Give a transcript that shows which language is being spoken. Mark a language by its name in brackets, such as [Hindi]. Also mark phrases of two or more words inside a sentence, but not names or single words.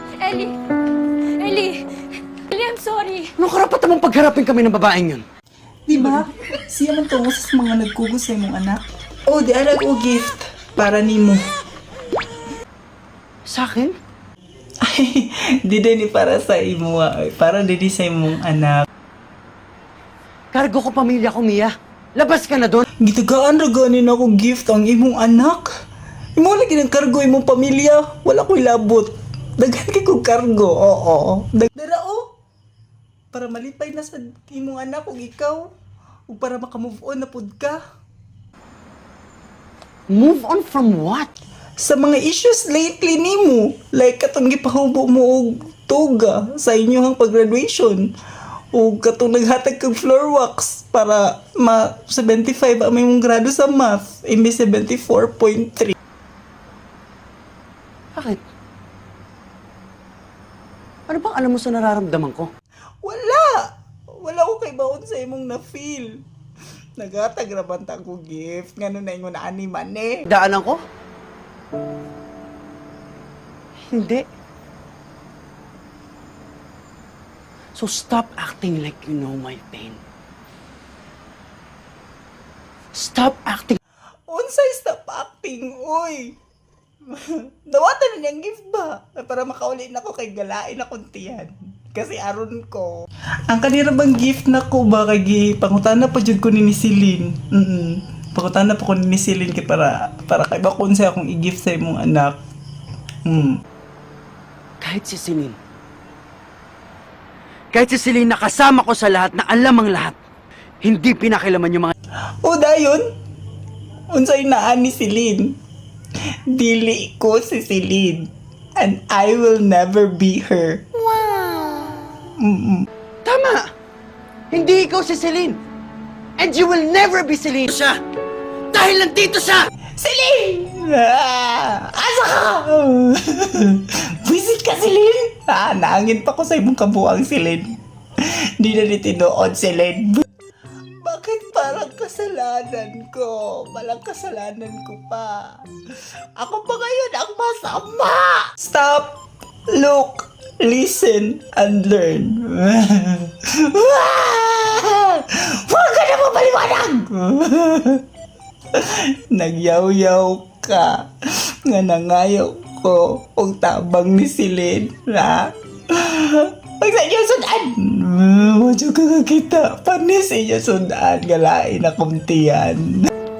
[English] Ellie! Ellie! Ellie, I'm sorry. [Filipino] Anong karapatan mong pagharapin kami ng babaeng yun? Di ba? [Cebuano] Siya man tungo sa mga nagkugos sa imong anak. Oh, di alag o gift para nimo. [Filipino] Sa akin? [Cebuano] Ay, di din para sa imo, ay. Para din sa imong anak. [Filipino] Kargo ko pamilya ko, Mia. Labas ka na doon. [Cebuano] Gitagaan ra ganin ako gift ang imong anak. Imo lagi ng kargo imong pamilya. Wala ko'y labot. Daghan kay kong kargo. Oo. Dara o. Para malipay na sa imong anak ug ikaw. Ug para maka- [English] move on [Cebuano] na pud ka. [English] Move on from what? [Cebuano] Sa mga issues lately nimo, like katong gipahubo mo og toga sa inyong pag-graduation o katong naghatag kag [English] floor wax [Cebuano] para ma 75 ang imong grado sa math imbes 74.3. [Filipino] Bakit? Ano bang alam mo sa nararamdaman ko? [Cebuano] Wala ko kay baon sa imong na-feel. Naghatag ra banta ko gift ngano na ingon na ani man eh. [Filipino] Daanan ko? Hindi. [English] So stop acting like you know my pain. Stop acting. [Cebuano] Unsay [English] stop acting, [Cebuano] oy. Dawatan na niyang gift ba? Para makauli na ko kay galain akong tiyan. Kasi aron ko. Ang kanira bang gift na ko ba kay pangutana pa jud ko ni Celine. Pangutana pa ko ni Celine kay para kay bakon sa akong i-gift sa imong anak. [Filipino] Kahit si Celine. Kahit si Celine nakasama ko sa lahat na alam ang lahat. Hindi pinakilaman yung mga... [Cebuano] O dayon. Unsay naa ni Celine. Dili ko si Celine. [English] And I will never be her. [Filipino] Tama! Hindi ikaw si Celine. [English] And you will never be Celine. [Filipino] Siya! Dahil nandito siya! [Cebuano] Celine! Asa ka? Visit ka, Celine? Naangin pa ko sa imong kabuang, Celine. Di na nitinood, Celine. [Filipino] Bakit parang kasalanan ko? Walang kasalanan ko pa. Ako pa ngayon ang masama! [English] Stop! Look! Listen and learn. [Filipino] Huwag ka na mapaliwanag! [Cebuano] Nagyaw-yaw ka nga nangayaw ko og tabang ni Celine, ha? Pag sa inyo sudan! Wadyo ka kakita, panis inyo sudan, galain akong tiyan.